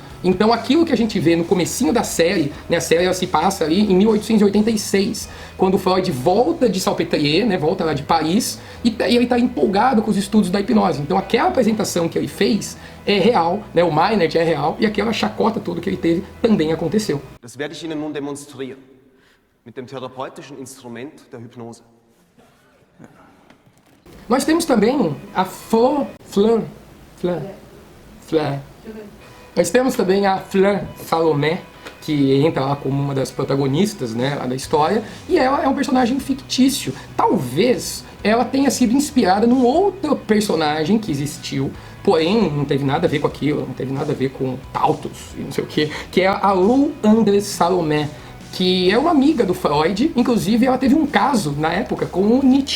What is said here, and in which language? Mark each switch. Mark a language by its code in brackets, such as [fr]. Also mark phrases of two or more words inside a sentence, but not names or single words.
[pt] Então aquilo que a gente vê no comecinho da série, né, a série ela se passa ali em 1886, quando o Freud volta de Salpêtrière, né, volta lá de Paris, e ele está empolgado com os estudos da hipnose. Então aquela apresentação que ele fez é real, né, o Meinert é real, e aquela chacota toda que ele teve também aconteceu. [de] Das werde ich Ihnen nun demonstrieren, mit dem therapeutischen Instrument der Hypnose. [pt] Nós temos também a Fleur. Nós temos também a Fleur Salomé, que entra lá como uma das protagonistas, né, lá da história, e ela é um personagem fictício. Talvez ela tenha sido inspirada num outro personagem que existiu, porém não teve nada a ver com aquilo, não teve nada a ver com Tautos e não sei o que é a Lou Andres Salomé, que é uma amiga do Freud, inclusive ela teve um caso na época com o Nietzsche.